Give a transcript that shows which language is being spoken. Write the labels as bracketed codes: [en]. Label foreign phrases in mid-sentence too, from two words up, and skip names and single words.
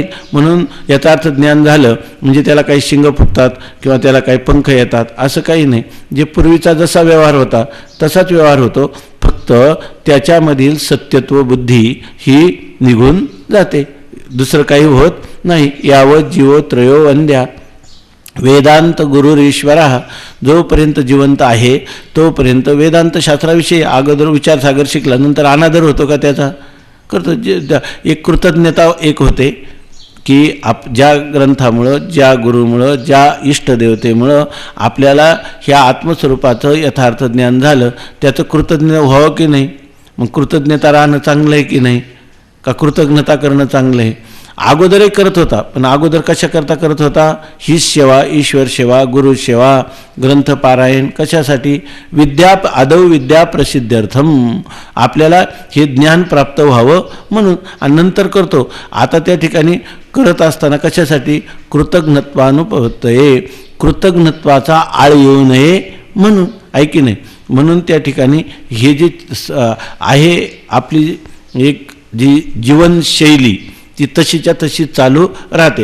[mr] म्हणून याचा अर्थ ज्ञान झालं म्हणजे त्याला काही शिंग फुटतात किंवा त्याला काही पंख येतात असं काही नाही. जे पूर्वीचा जसा व्यवहार होता तसाच व्यवहार होतो, फक्त त्याच्यामधील सत्यत्व बुद्धी ही निघून जाते, दुसरं काही होत नाही. [sa] यावत जीवो त्रयो वंद्या वेदांत गुरुरीश्वर. [mr] जोपर्यंत जिवंत आहे तोपर्यंत वेदांत शास्त्राविषयी अगोदर विचारसागर शिकला, नंतर अनादर होतो का त्याचा? करतो. एक कृतज्ञता एक होते की ज्या ग्रंथामुळं, ज्या गुरुमुळं, ज्या इष्टदेवतेमुळं आपल्याला ह्या आत्मस्वरूपाचं यथार्थ ज्ञान झालं, त्याचं कृतज्ञ व्हावं की नाही? मग कृतज्ञता राहणं चांगलं आहे की नाही? का कृतज्ञता करणं चांगलं आहे? अगोदरही करत होता, पण अगोदर कशाकरता करत होता? ही सेवा, ईश्वर सेवा, गुरु सेवा, ग्रंथपारायण. कशासाठी? [sa] आदौ विद्या प्रसिद्ध्यर्थम. [mr] आपल्याला हे ज्ञान प्राप्त व्हावं म्हणून. आणि नंतर करतो. आता त्या ठिकाणी करत असताना कशासाठी? कृतज्ञत्वानुपत्तये, कृतज्ञत्वाचा आळ येऊ नये म्हणून, आहे की नाही? म्हणून त्या ठिकाणी हे जे आहे आपली एक जी जीवनशैली ती तशीच्या तशी चालू राहते.